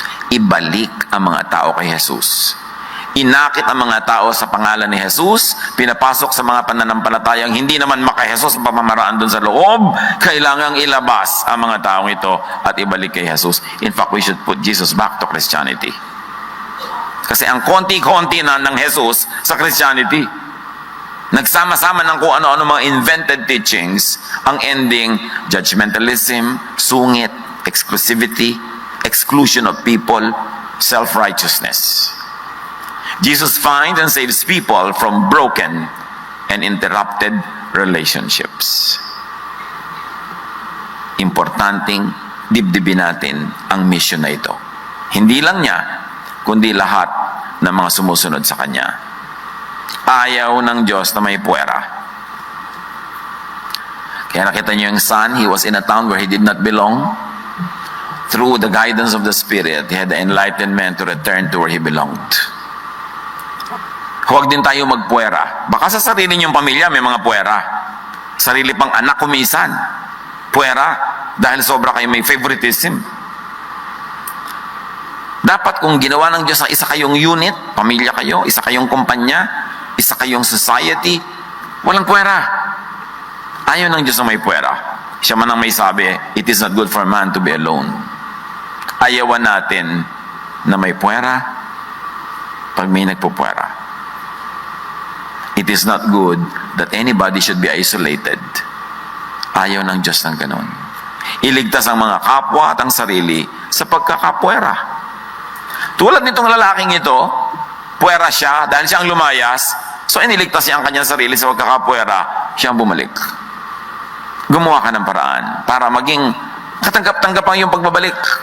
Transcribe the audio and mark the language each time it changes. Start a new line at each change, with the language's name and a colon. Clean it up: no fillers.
Filipino: Ibalik ang mga tao kay Jesus. Inakit ang mga tao sa pangalan ni Jesus, pinapasok sa mga pananampalatayang hindi naman maka-Jesus ang pamamaraan doon sa loob. Kailangang ilabas ang mga taong ito at ibalik kay Jesus.
English: In fact, we should put Jesus back to Christianity.
Filipino: Kasi ang konti-konti na ng Jesus sa Christianity, nagsama-sama ng kung ano-ano mga
English: invented teachings,
Filipino: ang ending, judgmentalism, sungit, exclusivity,
English: exclusion of people,
Filipino: self-righteousness.
English: Jesus finds and saves people from broken and interrupted relationships.
Filipino: Importanteng dibdibin natin ang mission na ito. Hindi lang niya, kundi lahat ng mga sumusunod sa Kanya. Ayaw ng Diyos na may puwera. Kaya nakita niyo yung
English: son, he was in a town where he did not belong. Through the guidance of the Spirit, he had the enlightenment to return to where he belonged.
Filipino: Huwag din tayo magpuwera. Baka sa sarili niyong pamilya may mga puwera. Sarili pang anak kumisan. Puwera. Dahil sobra kayo may favoritism. Dapat kung ginawa ng Diyos na isa kayong unit, pamilya kayo, isa kayong kumpanya, isa kayong society, walang puwera. Ayaw ng Diyos na may puwera. Siya man ang may sabi,
English: it is not good for man to be alone.
Filipino: Ayawan natin na may puwera pag may nagpupuwera.
English: It is not good that anybody should be isolated.
Filipino: Ayaw ng Diyos ng ganon. Iligtas ang mga kapwa at ang sarili sa pagkakapwera. Tulad nitong lalaking ito, puwera siya dahil siyang lumayas, so iniligtas niya ang kanyang sarili sa pagkakapwera, siyang bumalik. Gumawa ka ng paraan para maging katanggap-tanggap ang iyong pagbabalik.